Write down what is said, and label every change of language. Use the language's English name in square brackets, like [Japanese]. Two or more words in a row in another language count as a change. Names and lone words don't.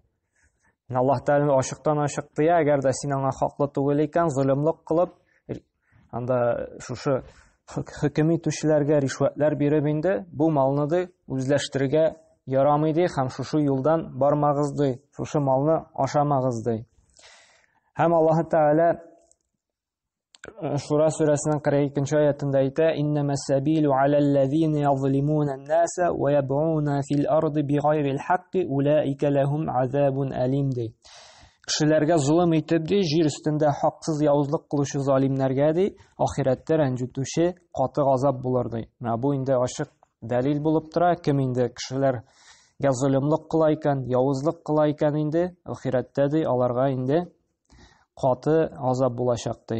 [Tatar] Аллаһ Тәгалә ачыктан ачык тыя, әгәр дә син аңа хаклы түгел икән, zulmлык кылып, анда шушы хөкем итүчеләргә ришватлар биреп инде бу малны да үзләштерергә ярамый ди, һәм шушы юлдан бармагыз ди, шушы малны ашамагыз ди. Һәм Аллаһ Тәгалә Шура сүрәсенең 42-нче аятында әйтә: [Arabic] "إنما السبيل على الذين يظلمون الناس ويبغون في الأرض بغير الحق أولئك لهم عذاب أليم" ди. [Tatar] Кешеләргә зулым итеп ди, җир өстендә хаксыз явызлык кылучы залимнәргә ди, ахирәттә рәнҗетүче каты газап булыр ди. Менә бу инде ачык дәлил булып тора, кем инде кешеләргә зулымлык кыла икән, явызлык кыла икән инде, ахирәттә ди аларга инде каты газап булачак ди.